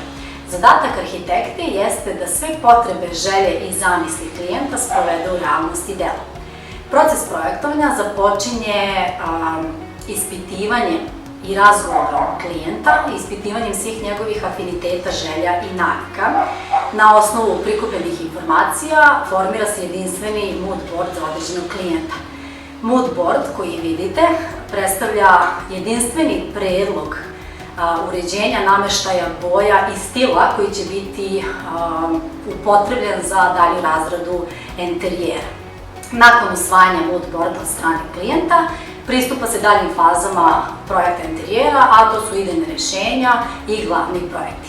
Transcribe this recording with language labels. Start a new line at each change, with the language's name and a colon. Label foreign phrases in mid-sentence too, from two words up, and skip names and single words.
Serbian: Zadatak arhitekte jeste da sve potrebe, želje i zamisli klijenta sprovede u realnost i delo. Proces projektovanja započinje ispitivanjem i razgovorom klijenta, ispitivanjem svih njegovih afiniteta, želja i navika. Na osnovu prikupljenih informacija formira se jedinstveni
English: mood board
Serbian: za određenog klijenta.
English: Mood board
Serbian: koji vidite predstavlja jedinstveni predlog uređenja, nameštaja, boja i stila koji će biti upotrebljen za dalju razradu interijera. Nakon usvajanja
English: mood boarda
Serbian: od strane klijenta, pristupa se daljim fazama projekta interijera, a to su idejne rešenja i glavni projekti.